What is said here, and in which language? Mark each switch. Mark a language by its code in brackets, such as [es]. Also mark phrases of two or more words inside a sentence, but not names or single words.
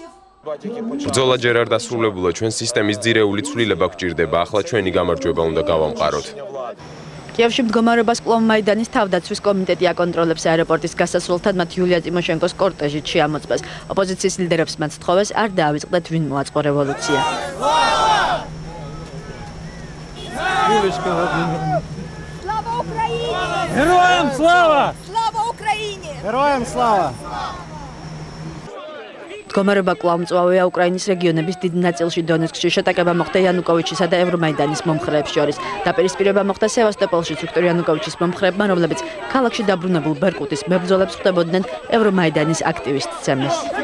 [ka] ბრძოლა ჯერ არ დასრულებულა, ჩვენ სისტემის ძირეული ცვლილება გვჭირდება, ახლა ჩვენი გამარჯვება უნდა გავამყაროთ. კიევში მდგომარეობას კვლავ მაიდანის თავდაცვის კომიტეტი აკონტროლებს. აეროპორტის გასასვლელთან მათ იულია ტიმოშენკოს კორტეჟით შეამოწმეს. ოპოზიციის ლიდერებს მათ სთხოვეს არ დაავიწყდეთ ვინ მოაწყო რევოლუცია. [ru] Слава Украине! Героям слава! Слава Украине! Героям слава! [ka] მდგომარეობა კვლავ მწვავეა უკრაინის რეგიონების დიდ ნაწილში. დონეცკში შეტაკება მოხდა იანუკოვიჩისა და ევრომაიდანის მომხრეებს შორის. დაპირისპირება მოხდა სევასტოპოლში ვიქტორ იანუკოვიჩის მომხრეებმა, რომლებიც ქალაქში დაბრუნებულ ბერკუტის მებრძოლებს ხვდებოდნენ ევრომაიდანის აქტივისტ ცემეს.